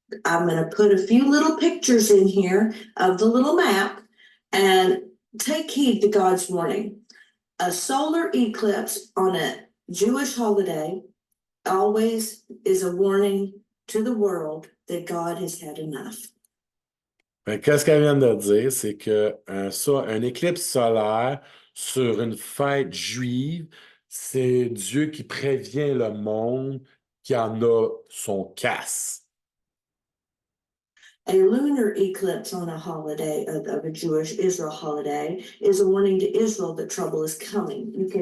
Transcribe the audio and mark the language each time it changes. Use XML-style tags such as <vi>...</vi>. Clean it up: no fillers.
<en>I'm going to put a few little pictures in here of the little map and take heed to God's warning. A solar eclipse on a Jewish holiday always is a warning to the world that God has had enough.</en> <fr>Qu'est-ce qu'elle vient de dire, c'est qu'un éclipse solaire sur une fête juive, c'est Dieu qui prévient le monde qui en a son casse.</fr> <en>A lunar eclipse on a holiday of a Jewish Israel holiday is a warning to Israel that trouble is coming.</en>